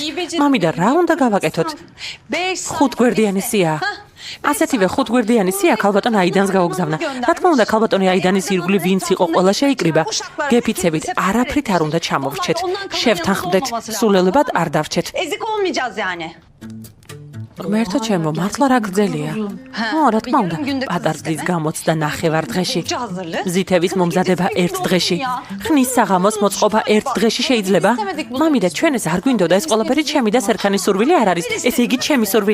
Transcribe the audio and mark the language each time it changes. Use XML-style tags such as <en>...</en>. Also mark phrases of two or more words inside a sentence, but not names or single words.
<ka>მამიდა, რა უნდა გავაკეთოთ? 5 გვერდიანი სია. ასეთივე 5 გვერდიანი სია ქალბატონ აიდანს გაუგზავნა. რა თქმა უნდა, ქალბატონი აიდანის ირგვლივ ვინც იყო, ყველა შეიკრიბა. გეფიცებით, არაფრით არ უნდა ჩამოვრჩეთ. შევთანხმდეთ, სულელებად არ დავრჩეთ.</ka> <tr>Ezik olmayacağız yani.</tr> <ka>ღმერთო ჩემო, მართლა რა გრძელია. რა თქმა უნდა, პატარძლის გამოცდა ნახევარ დღეში. მზითების მომზადება 1 დღეში. ხნის საღამოს მოწყობა 1 დღეში შეიძლება? მამიდა, ჩვენ ეს არ გვინდოდა ეს ყველაფერი ჩემი და სერქანის სურვილი არ არის.</ka>